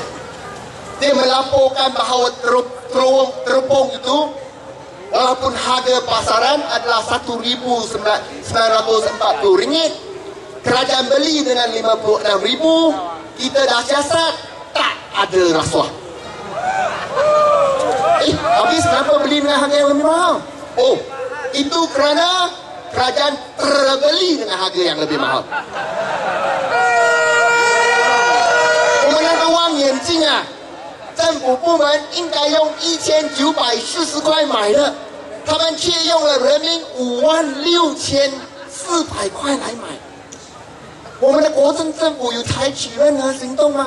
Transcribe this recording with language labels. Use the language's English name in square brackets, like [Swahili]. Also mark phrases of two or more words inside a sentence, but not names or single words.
[Malay] Dia melaporkan bahawa terpung itu, walaupun harga pasaran adalah RM1,940, kerajaan beli dengan RM56,000. Kita dah siasat, tak ada rasuah. Habis kenapa beli dengan harga yang lebih mahal? Itu kerana kerajaan terbeli dengan harga yang lebih mahal. [Chinese] 我们那个望远镜啊，政府部门应该用1940块买的，他们却用了人民56,400块来买。我们的国政政府有采取任何行动吗？